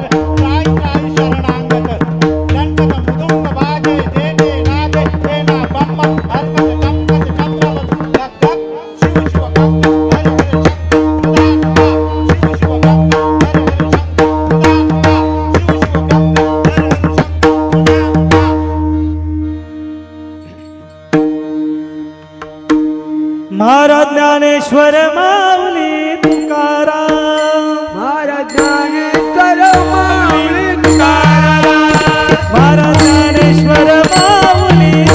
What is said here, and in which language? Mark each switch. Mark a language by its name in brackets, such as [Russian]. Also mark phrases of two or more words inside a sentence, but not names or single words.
[Sanskrit] त्राय त्राय शरणांगत गणपत मुदुंग बाजे दे दे नादे तेना बम्म हरकत कंकत चंद्रवत धक धक शिव शिव गंग हर हर शंकर शिव शिव गंग हर हर शंकर शिव शिव गंग हर हर शंकर [Marathi] महाराज ज्ञानेश्वर माऊली तुकाराम, महाराज ज्ञानेश्वर माऊली तुकाराम, महाराज ज्ञानेश्वर माऊली